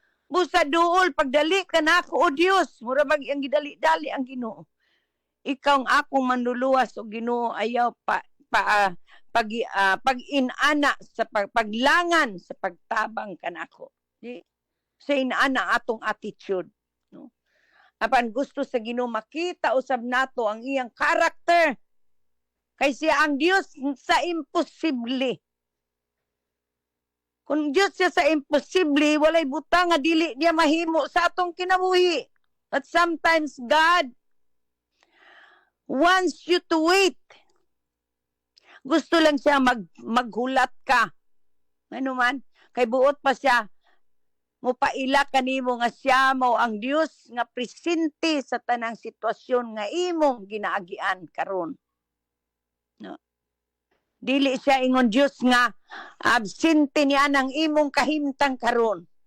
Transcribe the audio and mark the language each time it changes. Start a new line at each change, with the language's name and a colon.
Cebuano: Busa duol pagdali ka nako o Dios, mura bag ang gidali-dali ang Ginoo. Ikaw ang akong manluluwas o Ginoo, ayaw pag-inana sa paglangan sa pagtabang kanako. Di sa inaana atong attitude, no? Apan gusto sa Ginoo makita usab nato ang iyang karakter. Kay siya ang Dios sa imposible. Kung Dios siya sa imposible, walay butang nga dili niya mahimo sa atong kinabuhi.
English: But sometimes God wants you to wait.
Cebuano: Gusto lang siya maghulat ka. Ano man, kay buot pa siya mupaila kanimo nga siya mao ang Dios nga presente sa tanang sitwasyon nga imong ginaagian karon. No. Dili siya ingon Dios nga absente niya ng imong kahimtang karon.